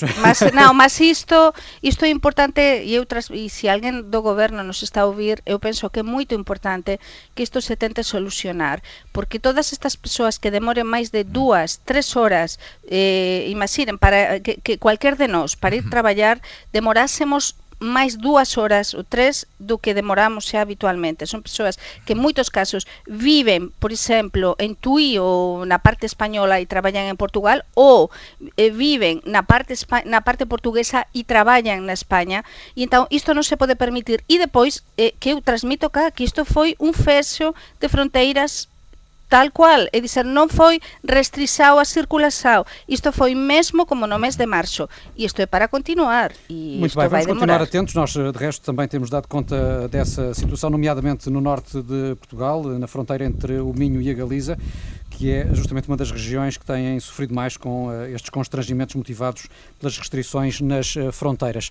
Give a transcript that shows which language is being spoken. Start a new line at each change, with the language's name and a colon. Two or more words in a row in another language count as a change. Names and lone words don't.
Portuguese: Mas isto é importante, e se alguém do governo nos está a ouvir, eu penso que é muito importante que isto se tente solucionar, porque todas estas pessoas que demorem mais de 2, 3 horas, imaginem, para que qualquer de nós, para ir trabalhar,
Galician: demorássemos máis 2 horas ou 3 do que demoramos xa habitualmente. Son persoas que en moitos casos viven, por exemplo, en Tui ou na parte española e traballan en Portugal, ou viven na parte portuguesa e traballan na España, e entón isto non se pode permitir. E depois, que eu transmito cá, que isto foi un fexo de fronteiras tal cual, é dizer, non foi restrixado a circulação.
Portuguese: Isto foi mesmo como no mês de março. E isto é para continuar. E muito bem, vamos continuar atentos. Nós, de resto, também temos dado conta dessa situação, nomeadamente no norte de Portugal, na fronteira entre o Minho e a Galiza, que é justamente uma das regiões que têm sofrido mais com estes constrangimentos motivados pelas restrições nas fronteiras.